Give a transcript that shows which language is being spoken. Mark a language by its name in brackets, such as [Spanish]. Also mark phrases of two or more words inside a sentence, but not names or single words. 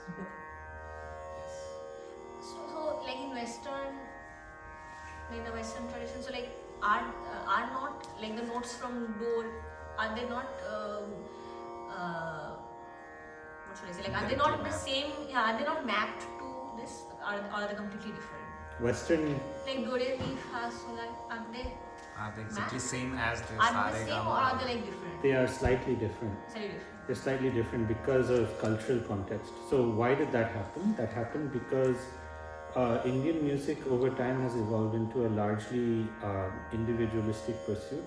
[English] So like in Western, like the Western tradition, so like are not like the notes from do, are they not what should I say? Like are they not the same? Yeah, are they not mapped to this? Are they completely different? Western. Like do, re, mi, fa, sol, la, are they? Are they exactly same as the Are they the same or are they like different? They are slightly different. Slightly different. They're slightly different because of cultural context. So why did that happen? That happened because Indian music over time has evolved into a largely individualistic pursuit.